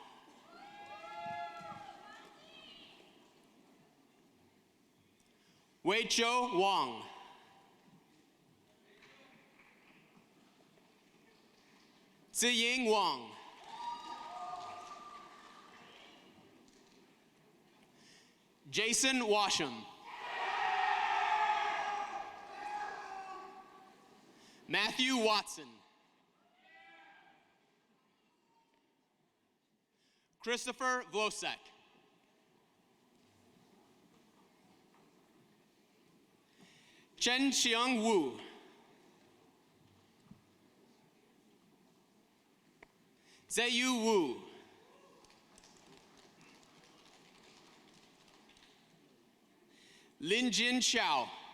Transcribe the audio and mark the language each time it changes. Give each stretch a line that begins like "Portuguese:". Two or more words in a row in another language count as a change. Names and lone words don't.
English: Wei-Cho Wang. Ziying Wang. Jason Washam. Matthew Watson. Christopher Vlosek. Chen Xiang Wu. Zeyu Wu. Lin Jin Xiao.